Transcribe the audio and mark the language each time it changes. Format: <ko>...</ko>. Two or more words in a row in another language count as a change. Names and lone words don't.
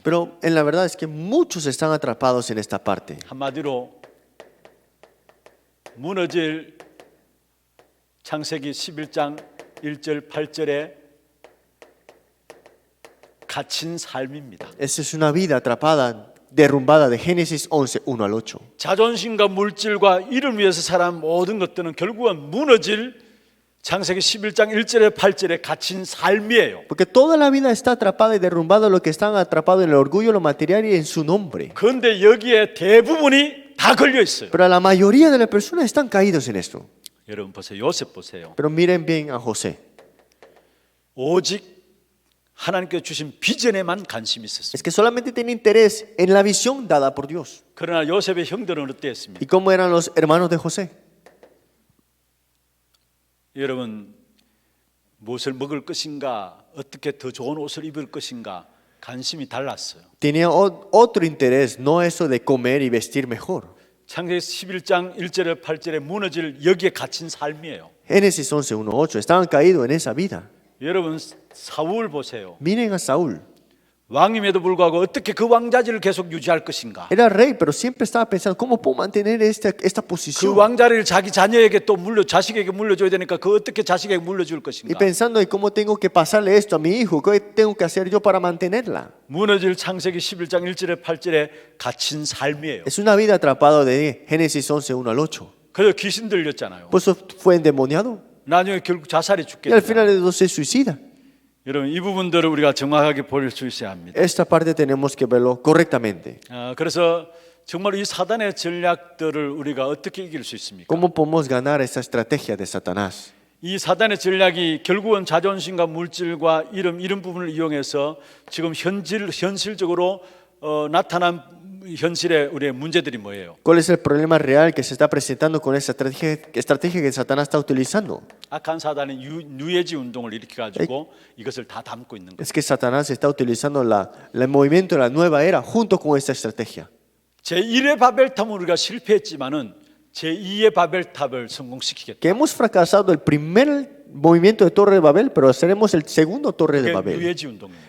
<es>Pero en la verdad es que muchos están atrapados en esta parte.</es> <ko>한마디로 무너질 창세기 11장 1절 8절에 갇힌 삶입니다.</ko> <es>Esa es una vida atrapada, derrumbada de Génesis 11, 1 al 8.</es> <ko>자존심과 물질과 이를 위해서 살아온 모든 것들은 결국은 무너질 창세기 11장 1절에 8절에 갇힌 삶이에요.</ko> <es>Porque toda la vida está atrapada y derrumbada lo que están atrapados en el orgullo, lo material y en su nombre.</es> <ko>그런데 여기에 대부분이 다 걸려 있어요.</ko> <es>Pero la mayoría de las personas están caídos en esto.</es> <ko>여러분 보세요. 요셉 보세요.</ko> <es>Pero miren bien a José.</es> <ko>오직 하나님께 주신 비전에만 관심이 있었어요.</ko> <es>Es que solamente tiene interés en la visión dada por Dios.</es> <ko>그러나 요셉의 형들은 어땠습니까?</ko> <es>¿Y cómo eran los hermanos de José?</es> <ko>여러분 무엇을 먹을 것인가, 어떻게 더 좋은 옷을 입을 것인가 관심이 달랐어요.</ko> <es>Tenía otro interés, no eso de comer y vestir mejor.</es> <ko>창세기 11장 1절에 8절에 무너질 여기에 갇힌 삶이에요.</ko> <es>Génesis 11, 1, 8. Estaban caídos en esa vida.</es> <ko>여러분 사울 보세요.</ko> <es>Miren a Saúl.</es> <ko>왕임에도 불구하고 어떻게 그 왕자리를 계속 유지할 것인가?</ko> <es>Era rey, pero siempre estaba pensando, ¿cómo puedo mantener esta</es> <ko>그</ko> <es>posición?</es> <ko>왕자리를 자기 자녀에게 또 자식에게 물려줘야 되니까 그 어떻게 자식에게 물려줄</ko> <es>Y</es> <ko>것인가?</ko> <es>pensando en cómo tengo que pasarle esto a mi hijo, ¿qué tengo que hacer yo para mantenerla?</es> <ko>무너질 창세기 11장 1절에 8절에 갇힌 삶이에요.</ko> <es>Es una vida atrapada de Génesis 11, 1 al 8.</es> <ko>그래서 귀신 들렸잖아요.</ko> <es>Por eso fue endemoniado</es> <ko>나중에 결국 자살에 죽게</ko> <es>y al</es> <ko>돼요.</ko> <es>final de todo se suicida.</es> <ko>여러분 이 부분들을 우리가 정확하게 볼 수 있어야 합니다.</ko> <es>Esta parte tenemos que verlo correctamente.</es> <ko>그래서 정말 이 사단의 전략들을 우리가 어떻게 이길 수 있습니까?</ko> <es>¿Cómo podemos ganar esa estrategia de Satanás?</es> <ko>이 사단의 전략이 결국은 자존심과 물질과 이런 부분을 이용해서 지금 현실적으로 나타난 현실의 우리의 문제들이 뭐예요?</ko> <es>¿Cuál es el problema real que se está presentando con esa estrategia que Satanás está utilizando?</es> <ko>악한 사단이 뉴에지 운동을 일으켜가지고 이것을 다 담고 있는 거예요.</ko> <es>Es que Satanás está utilizando el movimiento de la nueva era junto con esta estrategia.</es> <ko>제1의 바벨탑은 우리가 실패했지만은 제2의 바벨탑을 성공시키겠다.</ko> <es>Que hemos fracasado el primer movimiento de Torre de Babel, pero seremos el segundo Torre de</es> <ko>그게</ko> <es>Babel.</es> <ko>뉴에지 운동입니다.</ko>